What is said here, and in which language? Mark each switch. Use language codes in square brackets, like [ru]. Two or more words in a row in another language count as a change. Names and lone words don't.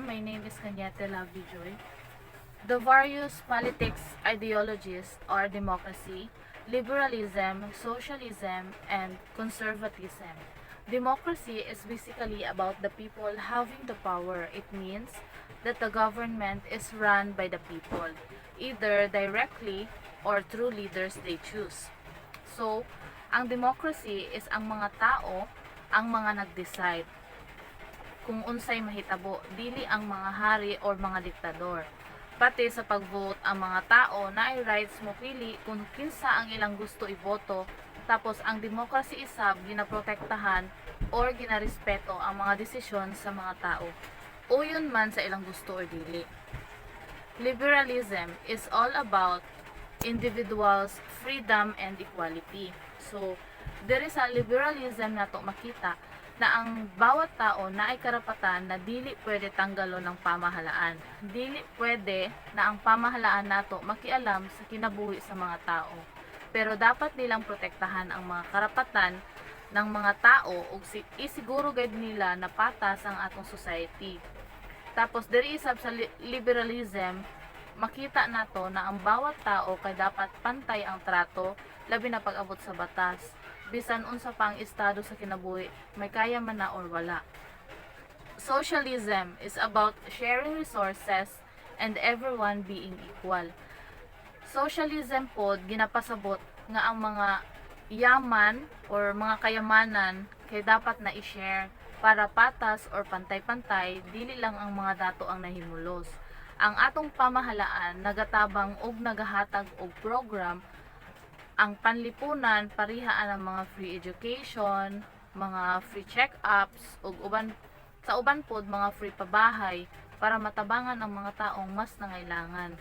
[en] My name is Kanyete Lavijoy. The various politics ideologies are democracy, liberalism, socialism, and conservatism. Democracy is basically about the people having the power. It means that the government is run by the people, either directly or through leaders they choose. [ceb] So, ang democracy is ang mga tao ang mga nag-decide kung unsay mahitabo, dili ang mga hari or mga diktador. Pati sa pag-vote, ang mga tao na ay rights mo pili kung kinsa ang ilang gusto iboto, tapos ang democracy isab ginaprotektahan or ginarespeto ang mga desisyon sa mga tao, o yun man sa ilang gusto or dili. [en] Liberalism is all about individuals' freedom and equality. So, there is a liberalism [ceb] na to makita na ang bawat tao na ay karapatan na dili pwede tanggalon ng pamahalaan. Dili pwede na ang pamahalaan nato makialam sa kinabuhi sa mga tao. [tl] Pero dapat nilang protektahan ang mga karapatan ng mga tao [ceb] ug isiguro gid nila na patas ang atong society. Tapos diri isab sa liberalism, makita nato na ang bawat tao kay dapat pantay ang trato labi na pag-abot sa batas. Bisan unsa pang estado sa kinabuhi, may kaya man na or wala. [en] Socialism is about sharing resources and everyone being equal. [ceb] Socialism pod ginapasabot nga ang mga yaman or mga kayamanan kay dapat na i-share para patas or pantay-pantay, dili lang ang mga dato ang nahimulos. Ang atong pamahalaan nagatabang og nagahatag og program ang panlipunan, parihaan ang mga [en] free education, [ceb] mga [en] free check-ups, [ceb] ug sa uban pod mga free pabahay para matabangan ang mga taong mas nangailangan.